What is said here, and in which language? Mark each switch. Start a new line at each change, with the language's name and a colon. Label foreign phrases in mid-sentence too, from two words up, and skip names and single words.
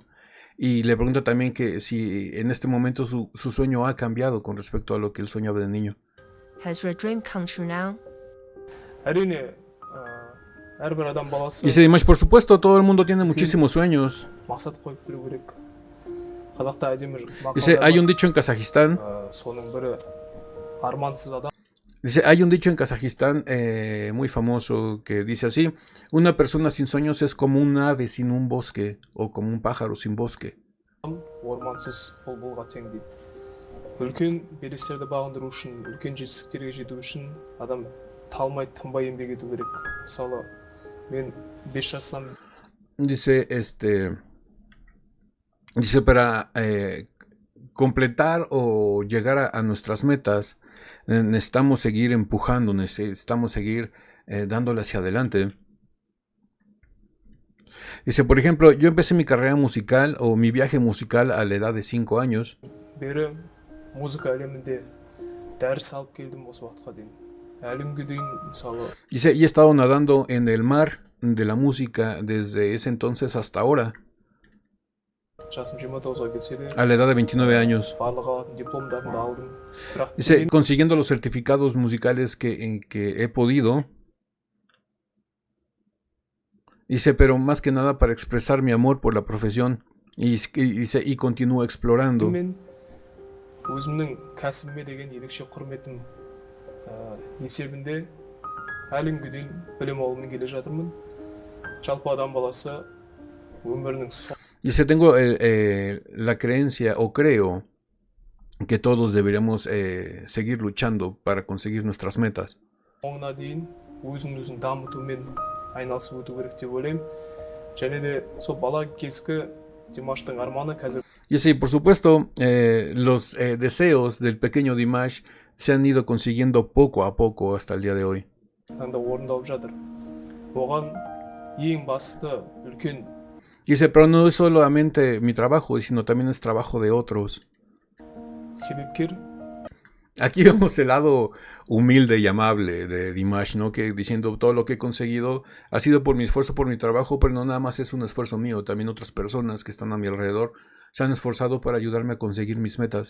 Spanish: Y le pregunta también que si en este momento su sueño ha cambiado con respecto a lo que él soñaba de niño.
English: Has your dream come true now?
Kazakh: әрине, әрбір адам баласы
Spanish: Dice Dimash, por supuesto, todo el mundo tiene muchísimos sueños.
Kazakh: мақсат қойып беру керек. Қазақта әдемі
Spanish: Dice,
Kazakh: мақалдар
Spanish: hay
Kazakh: бар.
Spanish: un dicho en Kazajistán.
Kazakh: Соның бірі армансыз адам
Spanish: Dice, hay un dicho en Kazajistán muy famoso que dice así: una persona sin sueños es como un ave sin un bosque o como un pájaro sin bosque.
Kazakh: ормансыз бұлбұлға тең дейді. Үлкен белестерді бағындыру үшін, үлкен жетістіктерге жету үшін адам талмай тынбай еңбек ету керек. Мысалы, мен 5 жастан
Spanish: Dice, dice, para completar o llegar a nuestras metas, necesitamos seguir empujando, necesitamos seguir dándole hacia adelante. Dice, por ejemplo, yo empecé mi carrera musical o mi viaje musical a la edad de 5 años.
Kazakh: бері музыка әлемінде дәріс алып келдім осы уақытқа дейін. Әлі күнге дейін мысалы
Spanish: Dice, y he estado nadando en el mar de la música desde ese entonces hasta ahora,
Kazakh: жасым 29-ға келсе де
Spanish: a la edad de 29 años.
Kazakh: барлық алатын дипломдарын да алдым. Бірақ
Spanish: Dice, consiguiendo los certificados musicales que he podido. Dice, pero más que nada para expresar mi amor por la profesión. Y continúo explorando.
Kazakh: мен өзімнің кәсібіме деген ерекше құрметім есебінде әлі күнге дейін білім алумен келе жатырмын. Жалпы адам баласы өмірінің
Spanish: Dice, tengo la creencia, o creo, que todos deberíamos seguir luchando para conseguir nuestras metas.
Kazakh: соңына дейін өзін дамытумен айналысып өту керек деп ойлаймын. Және де сол бала кезгі Димаштың арманы қазір
Spanish: Y sí, por supuesto, los deseos del pequeño Dimash se han ido consiguiendo poco a poco hasta el día de hoy.
Kazakh: таңда орындалып жатыр. Оған ең басты үлкен
Spanish: Dice, pero no es solamente mi trabajo, sino también es trabajo de otros.
Kazakh: себепкер
Spanish: Aquí vemos el lado humilde y amable de Dimash, ¿no? Que diciendo todo lo que he conseguido ha sido por mi esfuerzo, por mi trabajo, pero no nada más es un esfuerzo mío, también otras personas que están a mi alrededor se han esforzado para ayudarme a conseguir mis metas.